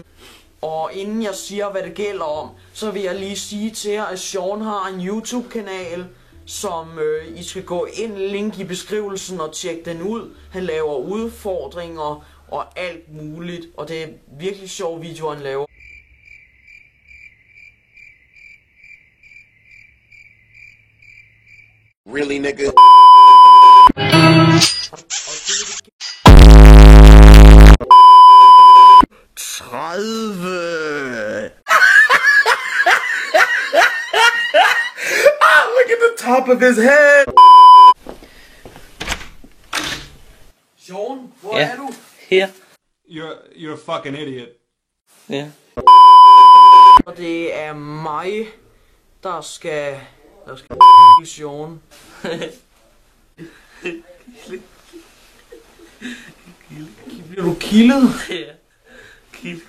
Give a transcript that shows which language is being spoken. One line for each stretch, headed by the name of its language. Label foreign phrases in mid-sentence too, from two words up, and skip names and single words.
Danish: Og inden jeg siger, hvad det gælder om, så vil jeg lige sige til jer, at Sean har en YouTube-kanal, som I skal gå ind, link i beskrivelsen og tjekke den ud. Han laver udfordringer og alt muligt, og det er virkelig sjove videoer, han laver.
English: Really, nigga? Look at the top of his head!
Danish: Sean, hvor er du? Her.
English: You're a fucking idiot.
Danish: Ja. Og det er mig, der skal Sean. Bliver du kildet? Ja.